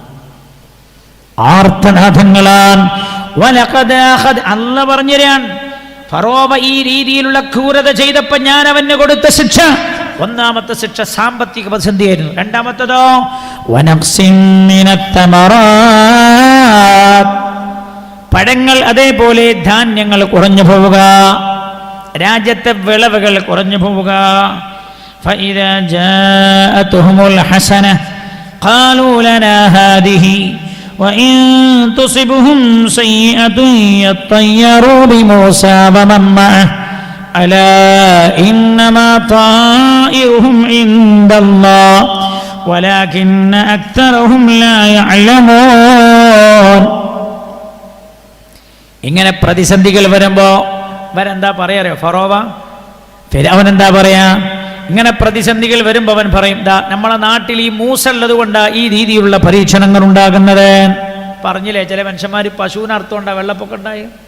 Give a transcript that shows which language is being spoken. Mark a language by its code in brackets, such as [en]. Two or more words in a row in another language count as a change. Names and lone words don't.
[ml] അല്ല പറഞ്ഞുതരാൻ, ഫറോവ ഈ രീതിയിലുള്ള ക്രൂരത ചെയ്തപ്പോൾ ഞാൻ അവന് കൊടുത്ത ശിക്ഷ, ഒന്നാമത്തെ ശിക്ഷ സാമ്പത്തിക പ്രതിസന്ധിയായിരുന്നു. രണ്ടാമത്തേതോ പഴങ്ങൾ, അതേപോലെ ധാന്യങ്ങൾ കുറഞ്ഞു പോവുക, രാജ്യത്തെ വിളവുകൾ കുറഞ്ഞു പോവുക. [ar] فإذا جاءتهم الحسنة قالوا لنا هذه وإن تصبهم سيئة يطيروا بموسى ومن معه ألا إنما طائرهم عند الله ولكن أكثرهم لا يعلمون. [ml] ഇങ്ങനെ പ്രതിസന്ധികൾ വരുമ്പോൾ അവരെന്താ പറയാറിയോ? ഫിർഔൻ എന്താ പറയാ? ഇങ്ങനെ പ്രതിസന്ധികൾ വരുമ്പോൾ അവൻ പറയും, നമ്മളെ നാട്ടിൽ ഈ മൂസ ഉള്ളത് കൊണ്ടാ ഈ രീതിയിലുള്ള പരീക്ഷണങ്ങൾ ഉണ്ടാകുന്നത്. പറഞ്ഞില്ലേ, ചില മനുഷ്യന്മാർ പശുവിന് അർത്ഥമുണ്ടാ വെള്ളപ്പൊക്കം ഉണ്ടായി.